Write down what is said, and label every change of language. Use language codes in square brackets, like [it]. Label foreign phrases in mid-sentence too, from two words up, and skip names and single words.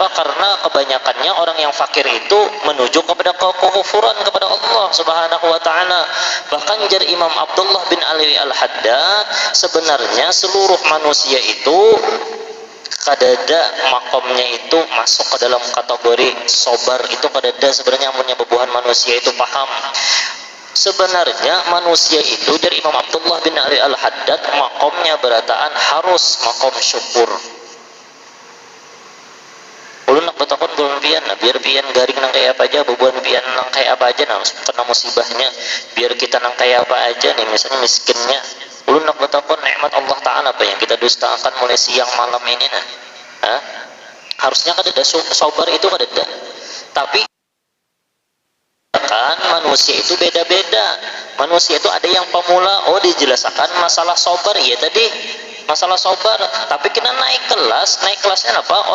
[id] Karena kebanyakannya orang yang fakir itu menuju kepada kekufuran kepada Allah [ar] subhanahu wa ta'ala. [id] Bahkan jar Imam Abdullah bin Ali al-Haddad, sebenarnya seluruh manusia itu kadada makomnya itu masuk ke dalam kategori sobar. Itu kadada sebenarnya amunnya bebuhan manusia itu paham. Sebenarnya manusia itu dari Imam Abdullah bin Ali al-Haddad makomnya berataan harus makom syukur. [bjn] Ulun nak betakon gulun pian, nah biar pian garing nang kayak apa aja, bebuan pian nang kayak apa aja, nah kena musibahnya, biar kita nang kayak apa aja nih, misalnya miskinnya. Ulun nak betakon nikmat Allah Ta'ala apa yang kita dustakan mulai siang malam ini nah. Hah? [id] Harusnya kan ada sabar itu kan ada. Tapi kan manusia itu beda-beda. Manusia itu ada yang pemula, oh dijelaskan masalah sabar ya tadi. Masalah sabar, tapi kita naik kelasnya apa?